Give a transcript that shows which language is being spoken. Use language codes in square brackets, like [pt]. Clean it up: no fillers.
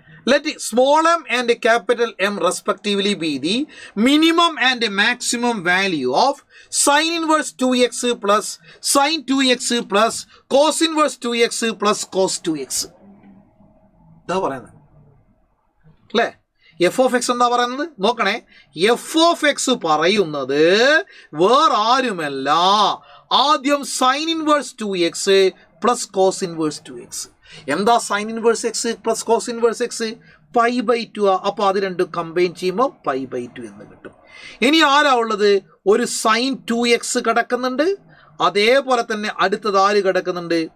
[en] Let small m and capital M respectively be the minimum and maximum value of sin inverse 2x plus sin 2x plus cos inverse 2x plus cos 2x. [ml] എന്താ പറയുന്നത് അല്ലേ? f(x) എന്താ പറയുന്നത് നോക്കണേ. f(x) പറയുന്നത് വേറെ ആരുമല്ല, ആദ്യം sin inverse 2x plus cos inverse 2x. എന്താ sin inverse x plus cos inverse x? π/2 അപ്പോൾ അത് രണ്ടും കമ്പൈൻ ചെയ്യുമ്പോൾ π/2 എന്ന് കിട്ടും. ഇനി ആരാ ഉള്ളത്? ഒരു sin 2x കിടക്കുന്നുണ്ട്, അതേപോലെ തന്നെ അടുത്തത് ആര് കിടക്കുന്നുണ്ട്?